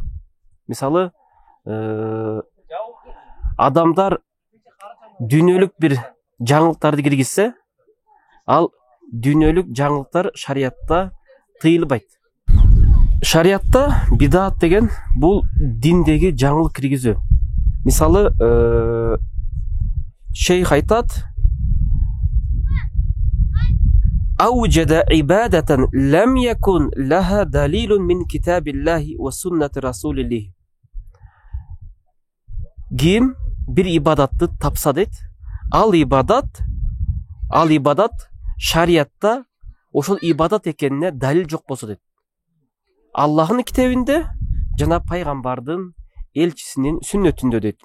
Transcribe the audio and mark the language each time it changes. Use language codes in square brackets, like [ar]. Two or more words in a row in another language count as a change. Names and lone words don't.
[ky] Мисалы, адамдар дүйнөлүк бир жаңылыктарды киргизсе, ал дүйнөлүк жаңылыктар шариятта тыйылбайт. Шариятта бидаат деген бул диндеги жаңылык киргизүү. Мисалы, шейх айтат: [ar] "أوجد عبادة لم يكن لها دليل من كتاب الله وسنة رسول الله". [ky] Ким бир ибадатты тапса дейт, ал ибадат шариятта ошол ибадат экенине далил жок болсо дейт. Аллахтын китебинде жана пайгамбардын элчисинин сүннөтүндө дейт.